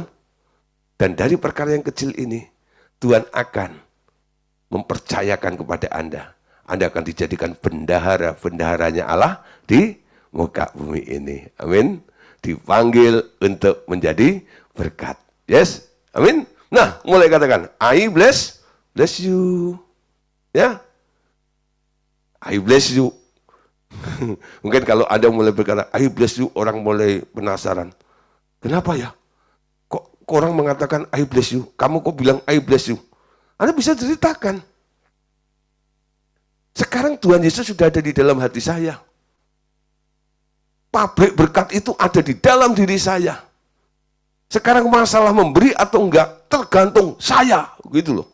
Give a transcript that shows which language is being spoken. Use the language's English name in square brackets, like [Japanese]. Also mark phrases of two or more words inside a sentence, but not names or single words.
[Indonesian] Dan dari perkara yang kecil ini, Tuhan akan mempercayakan kepada Anda. Anda akan dijadikan bendaharanya Allah di muka bumi ini. Amin. Dipanggil untuk menjadi berkat. Yes? Amin. Nah, mulai katakan, [English] I bless you. Ya. I bless you. [Indonesian] Mungkin kalau Anda mulai berkata, [English] I bless you, [Indonesian] orang mulai penasaran. Kenapa ya? Kok orang mengatakan [English] I bless you? [Indonesian] Kamu kok bilang [English] I bless you? [Indonesian] Anda bisa ceritakan. Sekarang Tuhan Yesus sudah ada di dalam hati saya. pabrik berkat itu ada di dalam diri saya. Sekarang masalah memberi atau enggak tergantung saya, gitu loh.